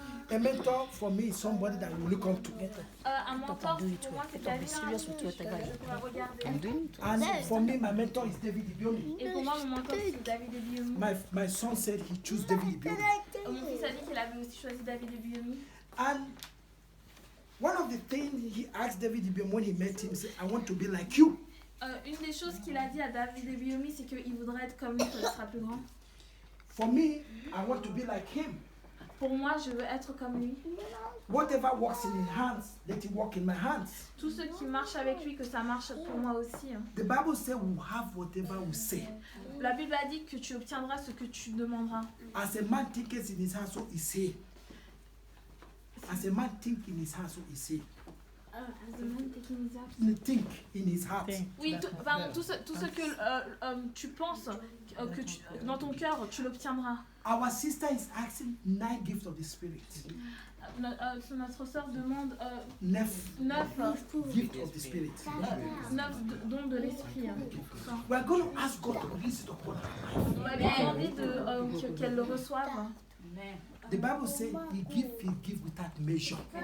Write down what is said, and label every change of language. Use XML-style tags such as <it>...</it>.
<en>A mentor for me is somebody that will look up to.</en> <fr>Un mentor, pour moi, c'est quelqu'un que je pourrais regarder.</fr> <en>And for me, my mentor is David Ibiomi.</en> <fr>Et pour moi, mon mentor, c'est David Ebiomi.</fr> <en>My son said he chose David Ibiomi.</en> <fr>Mon fils a dit qu'il avait aussi choisi David Ebiomi.</fr> <en>And one of the things he asked David Ibiomi when he met him, he said, I want to be like you.</en> <fr>Une des choses qu'il a dit à David Ebiomi, c'est qu'il voudrait être comme lui quand il sera plus grand.</fr> <en>For me, I want to be like him.</en> <fr>pour moi, je veux être comme lui.</fr> <en>Whatever works in his hands, let it work in my hands.</en> <fr>Tous ceux qui marchent avec lui, que ça marche pour moi aussi.</fr> <en>The Bible says we have whatever we say.</en> <fr>La Bible a dit que tu obtiendras ce que tu demanderas.</fr> <en>As a man thinketh in his heart, so he say. As a man think in his heart, so he say. Think in his heart.</en> <fr>Oui, tout ce que tu penses que dans ton cœur, tu l'obtiendras.</fr> <en>Our sister is asking 9 gifts of the Spirit.</en> <fr>Notre sœur demande</fr> <en>9 gifts of the Spirit.</en> <fr>9 dons de l'esprit.</fr> <en>We are going to ask God to release it upon her life.</en> <fr>On va lui demander qu'elle le reçoive.</fr> <en>The Bible says he give without measure.</en>